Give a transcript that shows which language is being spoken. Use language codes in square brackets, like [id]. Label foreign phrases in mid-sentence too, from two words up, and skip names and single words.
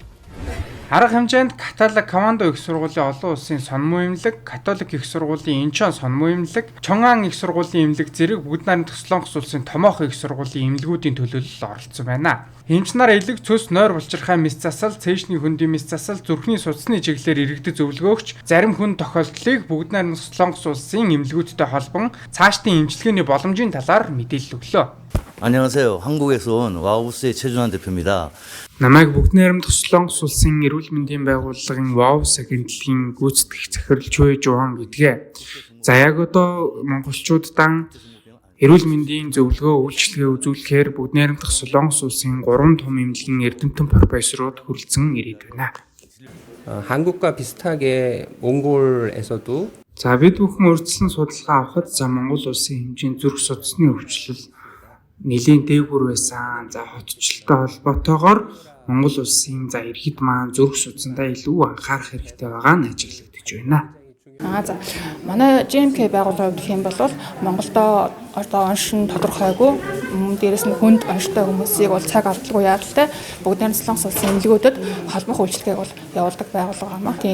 [mn] Арга хэмжээнд Католик Командо их сургуулийн олон улсын сонмоо эмнэлэг, Католик их сургуулийн Инчон сонмоо эмнэлэг, Чонган их сургуулийн эмнэлэг зэрэг бүгд найрамдах Солонгос улсын томоохон их сургуулийн эмнэлгүүдийн төлөөлөлд оролцсон байна. Эмч нар элэг цөс нойр булчирхай мэс засал, цээжний хөндийн мэс засал, зүрхний судасны чиглэлээр иргэдэд зөвлөгөөгч зарим хүн тохиолдлыг бүгд найрамдах Солонгос улсын эмнэлгүүдтэй холбон цаашдын эмчилгээний боломжийн талаар мэдээлэл өглөө. [ko] 안녕하세요. 한국에서 온 와우스의 최준환 대표입니다. [mn] Намайг бүгд найрамдах Солонгос улсын эрүүл мэндийн байгууллагын WOWS агентлагийн гүйцэтгэгч захирал Чүй Жуан гэдгээ. За яг одоо монголчуудаа эрүүл мэндийн зөвлөгөө үйлчилгээ үзүүлэхээр бүгд найрамдах Солонгос улсын 3 том эмнэлгийн эрдэмтэн профессорууд хүрэлцэн ирээд байна. [ko] 한국과 비슷하게 몽골에서도 [mn] За бид бүхэн урьдчилан судалгаа авахад Монгол улсын хэмжээний зүрх судасны өвчлөл нэлийн дээгүүр байсан. За хотчлолтой холбоотойгоор Монгол улсын иргэд маань зүрх судасандаа илүү анхаарах хэрэгтэй байгаа нь ажиглагдаж байна. За манай GMK байгууллага гэх юм бол Монголдо одоо оншин тодорхойгүй дээрэс нь хүнд онштой хүмүүсийг бол цаг алдалгүй яаралтай бүгд найрамдах Солонгос улсын эмнэлгүүдэд холбох үйлчилгээг бол явуулдаг байгууллага юм аа.